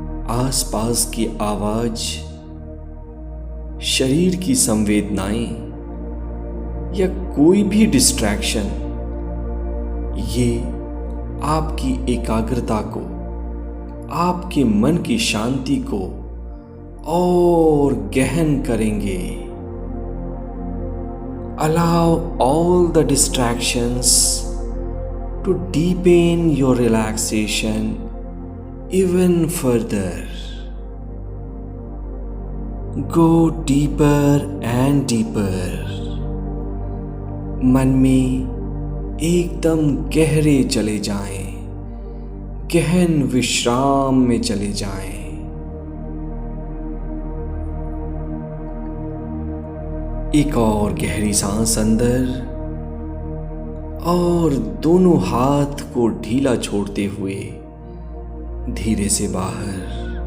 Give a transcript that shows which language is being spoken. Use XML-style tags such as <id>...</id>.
<hi>आसपास की आवाज, शरीर की संवेदनाएं या कोई भी डिस्ट्रैक्शन, ये आपकी एकाग्रता को, आपके मन की शांति को और गहन करेंगे।</hi> <en>Allow all the distractions to deepen your relaxation even further. Go deeper and deeper.</en> <hi>मन में एकदम गहरे चले जाएं, गहन विश्राम में चले जाएं। एक और गहरी सांस अंदर और दोनों हाथ को ढीला छोड़ते हुए धीरे से बाहर।</hi>